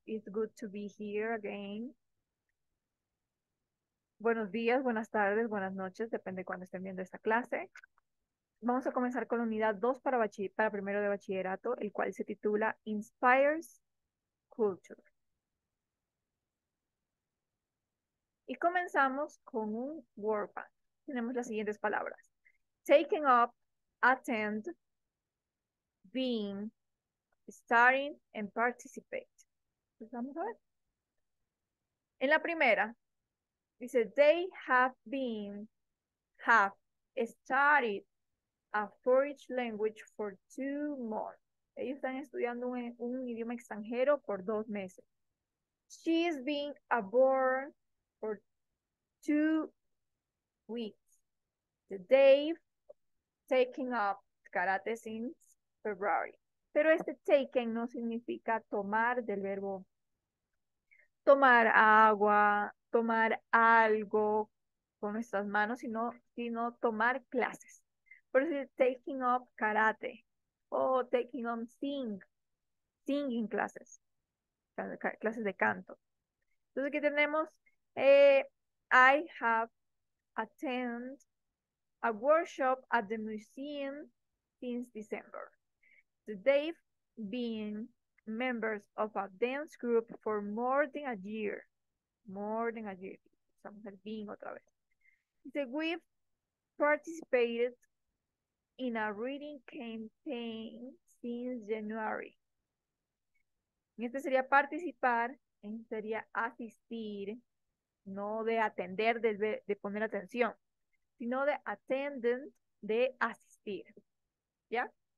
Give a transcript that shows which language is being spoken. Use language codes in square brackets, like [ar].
[en] It's good to be here again. [es] Buenos días, buenas tardes, buenas noches, depende de cuándo estén viendo esta clase. Vamos a comenzar con la unidad 2 para primero de bachillerato, el cual se titula Inspires Culture. Y comenzamos con un word bank. Tenemos las siguientes palabras: taking up, attend, being, starting, and participate. Pues vamos a ver. En la primera, dice, [en] they have studied a foreign language for 2 months. [es] Ellos están estudiando un idioma extranjero por 2 meses. [en] She is being aboard for 2 weeks. They've taken up karate since February. [es] Pero este taken no significa tomar del verbo tomar agua, tomar algo con nuestras manos, sino tomar clases. Por eso [en] taking up karate o taking on singing classes, [es] clases de canto. Entonces aquí tenemos, [en] I have attended a workshop at the museum since December. They've been members of a dance group for more than a year. More than a year. [es] Estamos el being otra vez. Dice, [en] we've participated in a reading campaign since January. [es] En este sería participar, en este sería asistir, no de atender, de poner atención, sino de attendant, de asistir. ¿Ya?